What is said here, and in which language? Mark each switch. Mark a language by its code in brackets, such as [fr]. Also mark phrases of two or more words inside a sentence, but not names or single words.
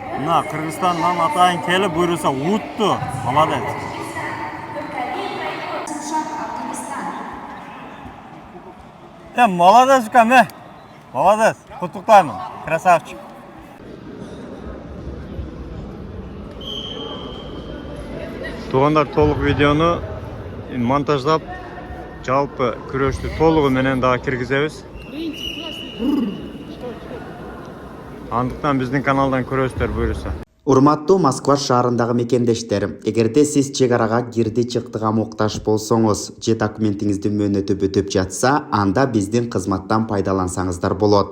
[ky] Мына Кыргызстандан атайын келип буюрса утту. [ru] Молодец. Молодец ukam, Молодец. Құттықтаймын. Красавчик. [ky] Туғандар, толық видеоны монтаждап, жалпы күрөштү толугу менен дагы киргизебиз. Андыктан биздин каналдан көрөсүздөр буюрса. Урматтуу Москва шаарындагы мекендештер, эгерде сиз чек арага кирди чыктыга муктаж болсоңуз же документиңиздин мөөнөтү бүтүп жатса, анда биздин кызматтан пайдалансаңыздар болот.